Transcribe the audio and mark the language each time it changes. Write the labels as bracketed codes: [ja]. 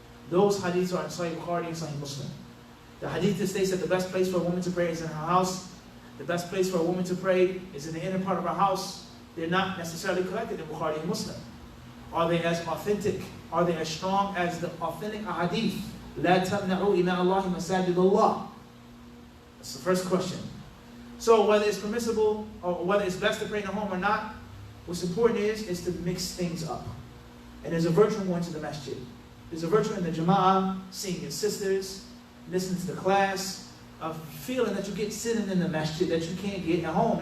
[en] Those hadiths are in Sahih Bukhari and Sahih Muslim. The hadith that states that the best place for a woman to pray is in her house. The best place for a woman to pray is in the inner part of her house. They're not necessarily collected in Bukhari and Muslim. Are they as authentic? Are they as strong as the authentic hadith? [ar] لا تمنعوا إماء الله مساجد الله. [en] That's the first question. So whether it's permissible or whether it's best to pray in the home or not, what's important is to mix things up. And there's a virtue in going to the masjid. There's a virtue in the jama'ah, seeing your sisters, listening to the class, of feeling that you get sitting in the masjid that you can't get at home.